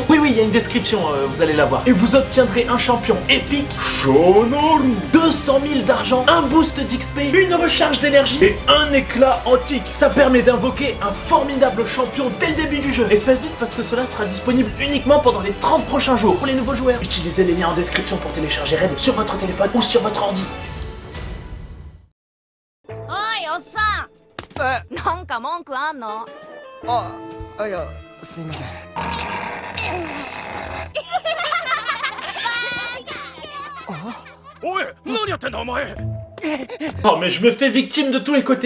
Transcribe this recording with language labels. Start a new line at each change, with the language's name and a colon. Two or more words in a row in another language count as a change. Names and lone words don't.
French: Oui, il y a une description, vous allez la voir. Et vous obtiendrez un champion épique, Shonoru, 200 000 d'argent, un boost d'XP, une recharge d'énergie et un éclat antique. Ça permet d'invoquer un formidable champion dès le début du jeu. Et faites vite parce que cela sera disponible uniquement pendant les 30 prochains jours pour les nouveaux joueurs. Utilisez les liens en description pour télécharger Red sur votre téléphone ou sur votre ordi.
Japanese: おいおっさんなんか文句あんの？いやすいません
French: Oh mais je me fais victime de tous les côtés.